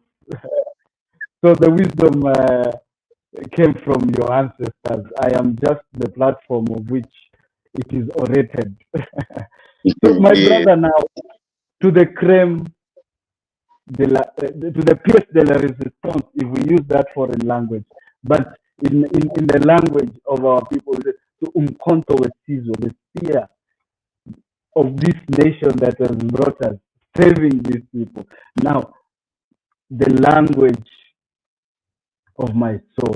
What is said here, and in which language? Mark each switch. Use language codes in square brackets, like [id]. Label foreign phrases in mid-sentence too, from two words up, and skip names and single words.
[en] So the wisdom came from your ancestors. I am just the platform of which it is orated. So my yeah. brother, now to the creme to the [fr] pièce de la résistance, [en] if we use that foreign language, but in the language of our people, to [zu] umkhonto wesizwe, [en] the spear of this nation that has brought us, saving these people. Now, the language of my soul.